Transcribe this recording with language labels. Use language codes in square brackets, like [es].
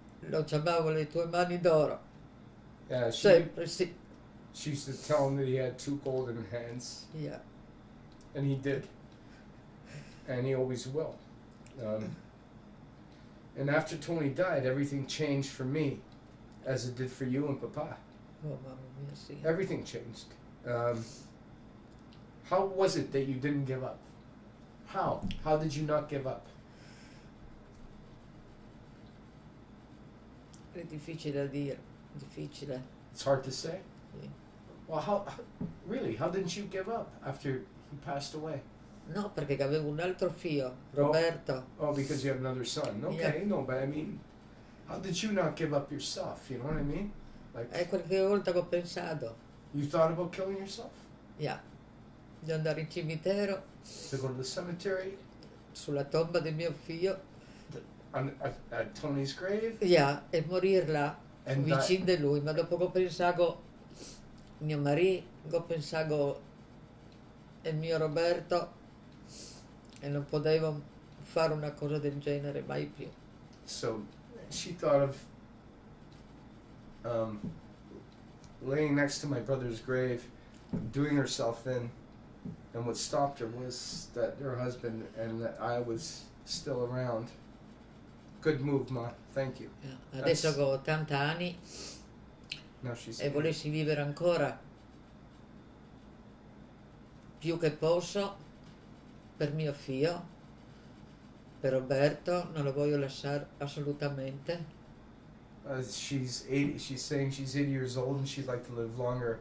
[it] Lo chiamavo le tue mani d'oro. [en] Yeah, [it] Sempre, sì. [en] She used to tell him that he had two golden hands. Yeah. And he did. And he always will. And after Tony died, everything changed for me, as it did for you and Papa. [it] Oh, mamma mia, sì. [en] Everything changed. How was it that you didn't give up? How? How did you not give up? [it] È difficile da dire, difficile. [en] It's hard to say? [it] Sì. [en] Well, how didn't you give up after he passed away? [it] No, perché avevo un altro figlio, Roberto. [en] Oh, because you have another son. Okay, yeah. No, but I mean, how did you not give up yourself? You know what I mean? Like, [it] qualche volta che ho pensato. [en] You thought about killing yourself? Yeah. [it] Di andare in cimitero. [en] To go to the cemetery? [it] Sulla tomba del mio figlio. [en] At Tony's grave? Yeah, [it] e morir là, vicino di lui. Ma dopo che ho pensato mio marito, ho pensato il mio Roberto, e non potevo fare una cosa del genere mai più. [en] So she thought of laying next to my brother's grave, doing herself in, and what stopped her was that her husband and that I was still around. Good move, Ma. Thank you. Yeah. [it] Adesso ho 80 anni e volessi vivere ancora più che posso per mio figlio, per Roberto, non lo voglio lasciare assolutamente. [en] She's saying she's 80 years old and she'd like to live longer